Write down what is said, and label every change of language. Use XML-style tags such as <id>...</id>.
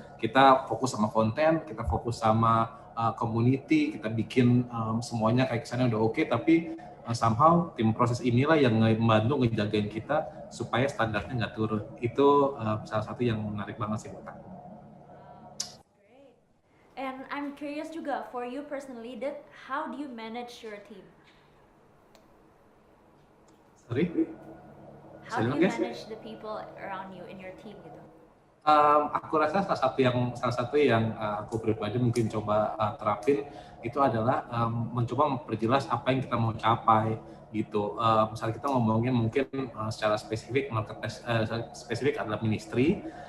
<id>Kita fokus sama konten, kita fokus sama community, kita bikin semuanya kayak kesannya udah oke, tapi somehow tim proses inilah yang membantu ngejagain kita supaya standarnya nggak turun. Itu salah satu yang menarik banget sih buat aku.</id> <en>Great. And I'm curious</en> <id>juga,</id> <en>for you personally, Dit, how do you manage your team? Sorry? How do you manage the people around you in your team</en> <id>gitu? Aku rasa salah satu yang aku pribadi mungkin coba terapin itu adalah mencoba memperjelas apa yang kita mau capai gitu. Misalnya kita ngomongin mungkin secara spesifik marketplace spesifik adalah ministry.</id>